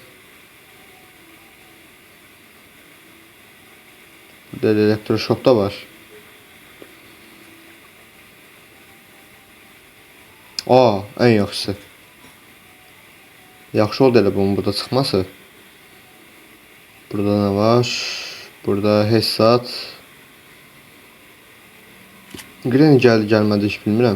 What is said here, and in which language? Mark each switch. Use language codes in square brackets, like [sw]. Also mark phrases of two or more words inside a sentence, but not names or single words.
[az] Burada elektroşok da var. Aa, ən yaxşısı. Yaxşı oldu elə bunun burada çıxması. [tr] Burada ne var? Burada hesat. Gren geldi gelmedi hiç bilmirəm.